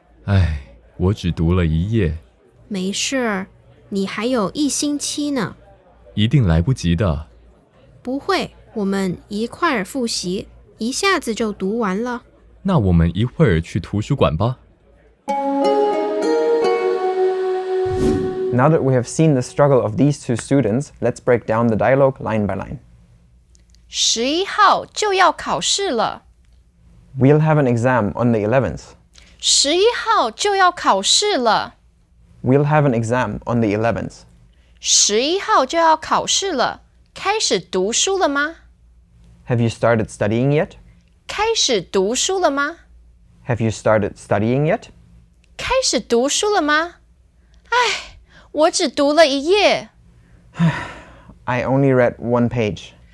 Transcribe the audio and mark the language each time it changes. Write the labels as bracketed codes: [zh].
[zh] 唉，我只读了一页，没事，你还有1星期呢。一定来不及的。不会，我们一块儿复习，一下子就读完了。那我们一会儿去图书馆吧。 [en] Now that we have seen the struggle of these two students, let's break down the dialogue line by line. [zh] 11号就要考试了。 [en] We'll have an exam on the 11th. [zh] 11号就要考试了。 [en] We'll have an exam on the 11th. [zh] 11号就要考试了，开始读书了吗？ [en] Have you started studying yet? [zh] 开始读书了吗？ [en] Have you started studying yet? [zh] 开始读书了吗？唉，我只读了一页。 [en] I only read 1 page.